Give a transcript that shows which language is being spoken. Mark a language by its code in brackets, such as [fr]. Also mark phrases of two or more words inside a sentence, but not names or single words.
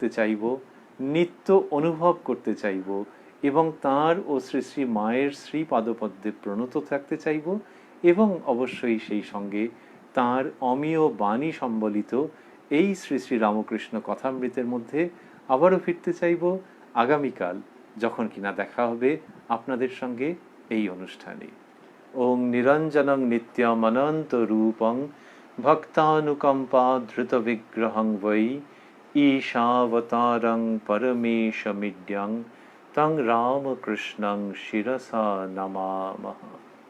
[bn] চাইব, নিত্য অনুভব করতে চাইব, এবং তাঁর ও শ্রী শ্রী মায়ের শ্রী পাদপদ্মে প্রণত থাকতে চাইব, এবং অবশ্যই সেই সঙ্গে তাঁর অমীয় বাণী সম্বলিত এই শ্রী শ্রী রামকৃষ্ণ কথামৃতের মধ্যে আবারও ফিরতে চাইব আগামীকাল, যখন কিনা দেখা হবে আপনাদের সঙ্গে এই অনুষ্ঠানে। [sa] ওং নিরঞ্জনং নিত্যম অনন্ত রূপং ভক্তানুকম্পা ধৃত বিগ্রহং বৈ ঈশাবতারং পরমেশমিড্যং তং রামকৃষ্ণং শিরসা নমামঃ।